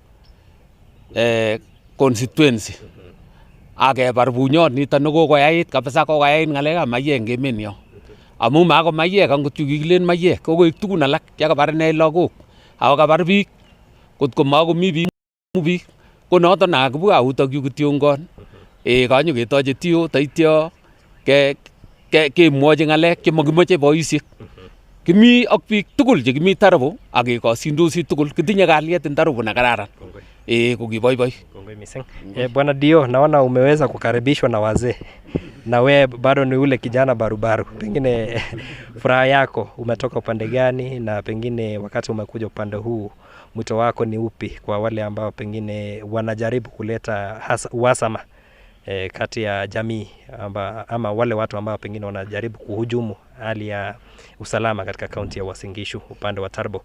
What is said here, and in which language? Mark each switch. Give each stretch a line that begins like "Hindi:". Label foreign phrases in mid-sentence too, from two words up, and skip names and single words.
Kalenjin: constituency akebar bunyot nito nekokoyait kabisa kokoyait ngalekab maiyek eng emet nyo amu mako maiyek angot yu kikilen maiyek kokoek tugun alak chekabar ine lagok ako kabar biik kotko makomi biik ko noto nakibwa utok yu kitiongon kanyo ketoche tiyo taityo kemwochi ngalek chemakimoche boisiek kimi ak biik tugul chekimi Tarbo ak kekosindosi tugul kitinye kalyet eng Tarbo na kararan kukiboiboi. Kongoi mising.
Swahili: Bwana Dio, naona umeweza kukaribishwa na wazee na we bado ni ule kijana barubaru, pengine furaha yako umetoka upande gani, na pengine wakati umekuja upande huu mwito wako ni upi kwa wale ambao pengine wanajaribu kuleta uhasama kati ya jamii ama wale watu ambao pengine wanajaribu kuhujumu hali ya usalama katika kaunti ya Uasin Gishu upande wa Tarbo.